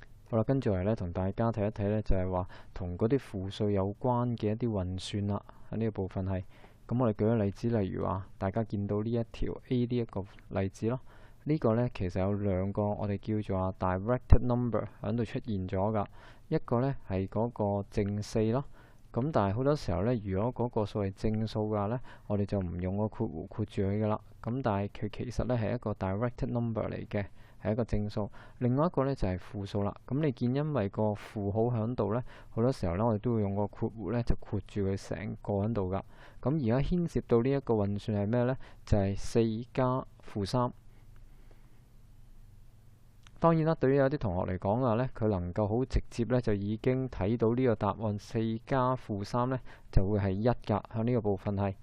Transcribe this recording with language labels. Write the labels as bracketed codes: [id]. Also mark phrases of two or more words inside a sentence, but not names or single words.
[yue] 好啦，跟住嚟咧，同大家睇一睇咧，就係話同嗰啲負數有關嘅一啲運算啦。喺呢個部分係，咁我哋舉個例子，例如話大家見到呢一條 A 呢一個例子咯。呢個咧其實有兩個我哋叫做啊 [en] directed number [yue] 喺度出現咗噶，一個咧係嗰個正四咯。咁但係好多時候咧，如果嗰個數係正數嘅話咧，我哋就唔用個括弧括住佢噶啦。咁但係佢其實咧係一個 [en] directed number [yue] 嚟嘅，係一個正數。另外一個咧就係負數啦。咁你見因為個負號喺度咧，好多時候咧我哋都會用個括弧咧就括住佢成個喺度噶。咁而家牽涉到呢一個運算係咩咧？就係4加負3。當然啦，對於有啲同學嚟講嘅話咧，佢能夠好直接咧就已經睇到呢個答案4加負3咧就會係1㗎，喺呢個部分係。